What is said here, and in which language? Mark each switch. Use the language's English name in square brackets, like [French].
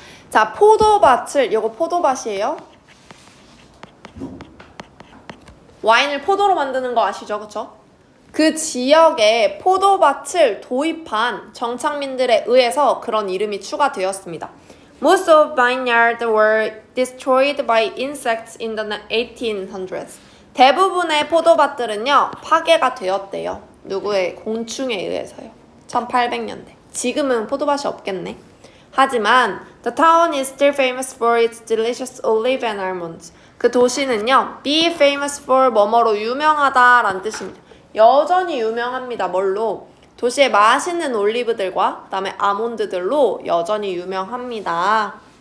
[Korean] 자, 포도밭을, 이거 포도밭이에요. 와인을 포도로 만드는 거 아시죠? 그쵸? 그 지역에 포도밭을 도입한 정착민들에 의해서 그런 이름이 추가되었습니다. [English] Most of vineyards were destroyed by insects in the 1800s. [Korean] 대부분의 포도밭들은요, 파괴가 되었대요. 누구의? 공충에 의해서요. 1800년대. 지금은 포도밭이 없겠네. 하지만 [English] the town is still famous for its delicious olive and almonds. [Korean] 그 도시는요, [English] be famous for [Korean] 뭐뭐로 유명하다라는 뜻입니다. 여전히 유명합니다. 뭘로? 도시의 맛있는 올리브들과 그 다음에 아몬드들로 여전히 유명합니다.